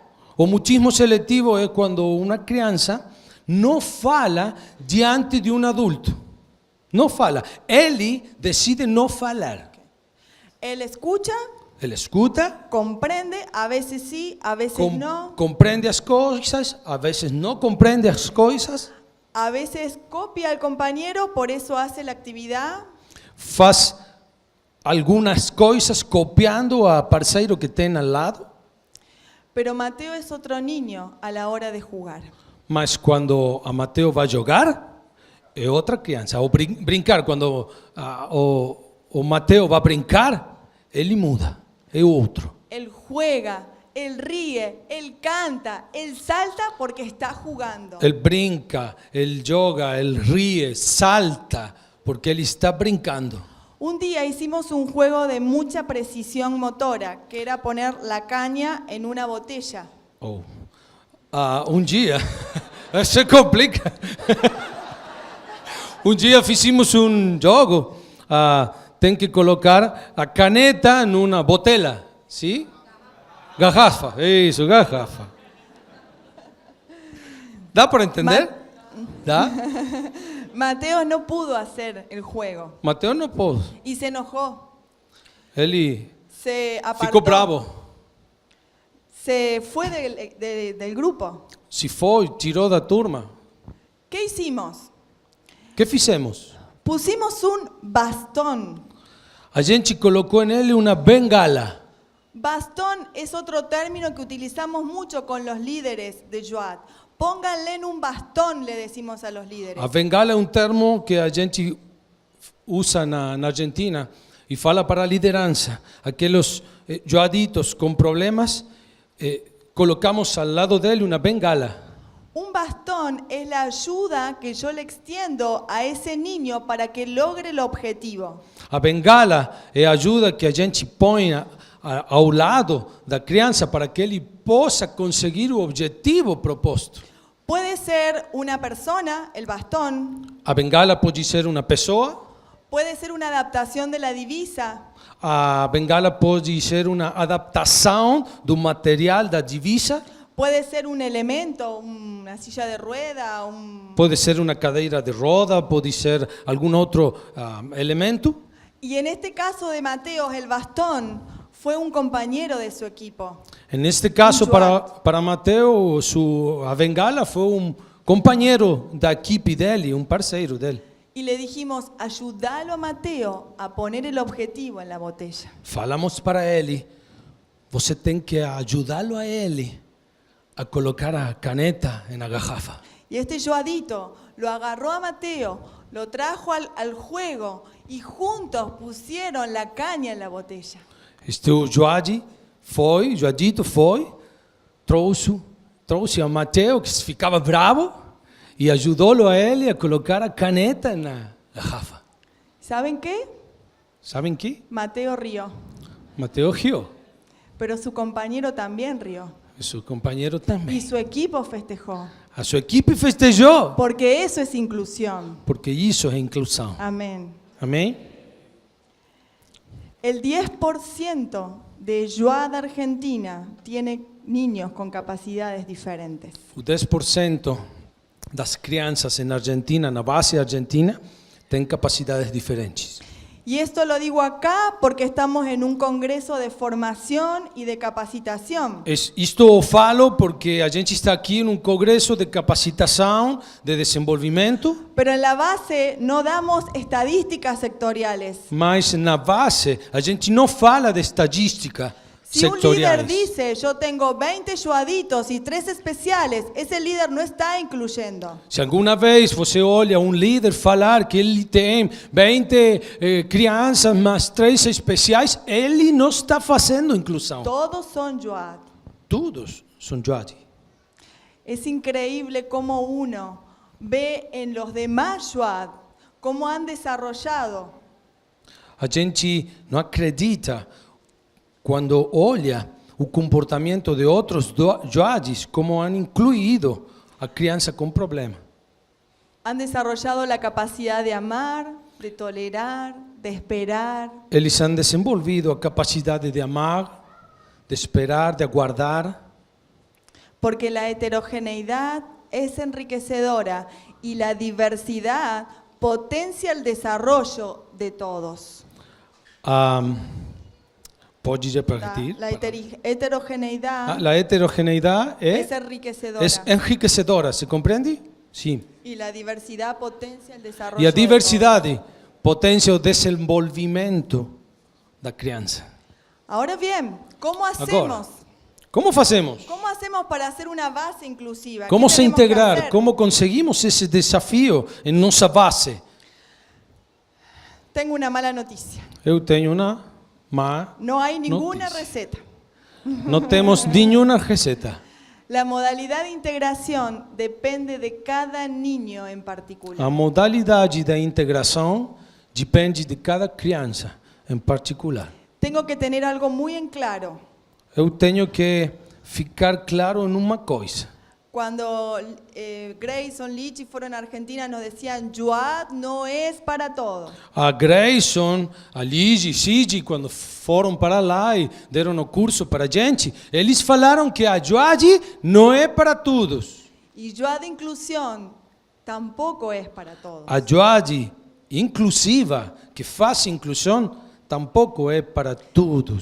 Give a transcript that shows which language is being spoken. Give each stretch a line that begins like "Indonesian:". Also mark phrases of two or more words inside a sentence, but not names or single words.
Portuguese: O mutismo seletivo é quando uma criança não fala diante de adulto. Não fala. Ele decide não falar.
Spanish: Él escucha,
Portuguese: Ele escuta,
Spanish: comprende, a veces sí, a veces no.
Portuguese: compreende as coisas, a vezes não compreende as coisas,
Spanish: A veces copia al compañero, por eso hace la actividad.
Portuguese: faz algumas coisas copiando a parceiro que tem ao lado,
Spanish: Pero Mateo es otro niño a la hora de jugar.
Portuguese: mas quando a Mateo vai jogar, é outra criança. Ou brincar, quando o Mateo vai brincar, ele muda, é outro.
Spanish: Él juega, él ríe, él canta, él salta porque está jugando.
Portuguese: Ele brinca, ele joga, ele ríe, salta, porque ele está brincando.
Spanish: Un día hicimos un juego de mucha precisión motora, que era poner la caña en una botella.
Portuguese: Oh. Dia, isso complica. Dia fizemos jogo, tem que colocar a caneta numa botella, sim? Garrafa, isso, garrafa. Dá para entender? Dá?
Spanish: Mateo no pudo hacer el juego
Portuguese: Mateo não pôde.
Spanish: y se enojó,
Portuguese: Ele
Spanish: se apartó,
Portuguese: ficou bravo.
Spanish: se fue del grupo.
Portuguese: Se foi, tirou da turma.
Spanish: ¿Qué hicimos?
Portuguese: O que fizemos?
Spanish: Pusimos un bastón.
Portuguese: A gente colocou nele uma bengala.
Spanish: Bastón es otro término que utilizamos mucho con los líderes de Yoad. Pónganle en un bastón, le decimos a los líderes.
Portuguese: A bengala é termo que a gente usa na Argentina e fala para a liderança. Aqueles joaditos com problemas, colocamos ao lado dele uma bengala.
Spanish: Un bastón es la ayuda que yo le extiendo a ese niño para que logre el objetivo.
Portuguese: A bengala é a ajuda que a gente põe ao lado da criança para que ele possa conseguir o objetivo proposto.
Spanish: Puede ser una persona, el bastón,
Portuguese: A bengala pode ser uma pessoa,
Spanish: puede ser una adaptación de la divisa,
Portuguese: a bengala pode ser uma adaptação do material da divisa,
Spanish: puede ser un elemento, una silla de rueda,
Portuguese: pode ser uma cadeira de roda, pode ser algum outro elemento.
Spanish: Y en este caso de Mateo, el bastón fue un compañero de su equipo. En este caso, Joad. para Mateo,
Portuguese: a bengala foi companheiro da equipe dele, parceiro dele.
Spanish: Y le dijimos, ayúdalo a Mateo a poner el objetivo en la botella.
Portuguese: Falamos para ele, você tem que ajudá-lo a ele a colocar a caneta na garrafa.
Spanish: Y este Joadito lo agarró a Mateo, lo trajo al juego y juntos pusieron la caña en la botella.
Portuguese: Este Joadito foi, trouxe a Mateo, que ficava bravo, e ajudou-lo a ele a colocar a caneta na garrafa.
Spanish: ¿Saben qué?
Portuguese: Sabem que?
Spanish: Mateo rió,
Portuguese: Mateo riu,
Spanish: pero su compañero también rió.
Portuguese: e seu companheiro
Spanish: Y
Portuguese: também.
Spanish: su equipo festejó,
Portuguese: A sua equipe festejou,
Spanish: porque eso es inclusión.
Portuguese: porque isso é inclusão.
Spanish: Amén.
Portuguese: Amém?
Spanish: El 10% de Joad Argentina tiene niños con capacidades diferentes.
Portuguese: O 10% das crianças na Argentina, na base argentina, tem capacidades diferentes.
Spanish: Y esto lo digo acá porque estamos en un congreso de formación y de capacitación.
Portuguese: Isto eu falo porque a gente está aqui num congresso de capacitação, de desenvolvimento,
Spanish: Pero en la base no damos estadísticas sectoriales.
Portuguese: mas na base a gente não fala de estatística
Spanish: Si un líder
Portuguese: sectoriais.
Spanish: dice, yo tengo 20 Joaditos y 3 especiales, ese líder no está incluyendo.
Portuguese: Se alguma vez você olha líder falar que ele tem 20 crianças, mas 3 especiais, ele não está fazendo inclusão.
Spanish: Todos son Joad.
Portuguese: Todos são Joad.
Spanish: Es increíble cómo uno ve en los demás Joad cómo han desarrollado
Portuguese: A gente não acredita quando olha o comportamento de outros Joades, como han incluído a criança com problema.
Spanish: Han desarrollado la capacidad de amar, de tolerar, de esperar,
Portuguese: Eles han desenvolvido a capacidade de amar, de esperar, de aguardar,
Spanish: porque la heterogeneidad es enriquecedora y la diversidad potencia el desarrollo de todos.
Portuguese: pode repetir?
Spanish: La heterogeneidad
Portuguese: A heterogeneidade
Spanish: es enriquecedora
Portuguese: é enriquecedora, se compreende? Sim.
Spanish: y la diversidad potencia el desarrollo
Portuguese: E a
Spanish: de
Portuguese: diversidade potencia o desenvolvimento da criança.
Spanish: todos. Ahora bien, ¿cómo hacemos?
Portuguese: Como fazemos?
Spanish: ¿Cómo hacemos para hacer una base inclusiva? ¿Qué
Portuguese: Como se
Spanish: tenemos que
Portuguese: integrar?
Spanish: hacer?
Portuguese: Como conseguimos esse desafio em nossa base?
Spanish: Tengo una mala noticia.
Portuguese: Eu tenho uma má
Spanish: No hay ninguna
Portuguese: notícia.
Spanish: receta.
Portuguese: Não temos nenhuma receita.
Spanish: La modalidad de integración depende de cada niño en particular.
Portuguese: A modalidade da integração depende de cada criança em particular.
Spanish: Tengo que tener algo muy en claro.
Portuguese: Eu tenho que ficar claro numa coisa.
Spanish: Cuando Grayson, Lichi fueron a Argentina nos decían, Joad no es para todo.
Portuguese: A Grayson, a Ligi, Cid, quando foram para lá e deram o curso para a gente, eles falaram que a Joad não é para todos.
Spanish: Y Joad inclusión tampoco es para todos.
Portuguese: A Joad inclusiva, que faz inclusão, tampouco é para todos.